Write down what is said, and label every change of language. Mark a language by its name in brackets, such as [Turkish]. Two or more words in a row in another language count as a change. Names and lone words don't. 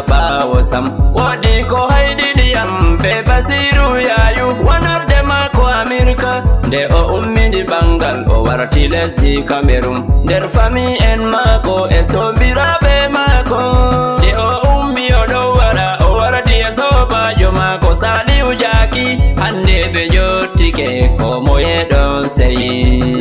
[Fula] bawo sam wadi ko haidi diyam be Basiru yayu [English] one of them [Fula] ko America de o ummi di bangal o warati lesdi Cameroon der fami en mako e sobirabe mako de o ummi o do warati e sobajo mako sali ujaki hande be jotike ko moye don seyi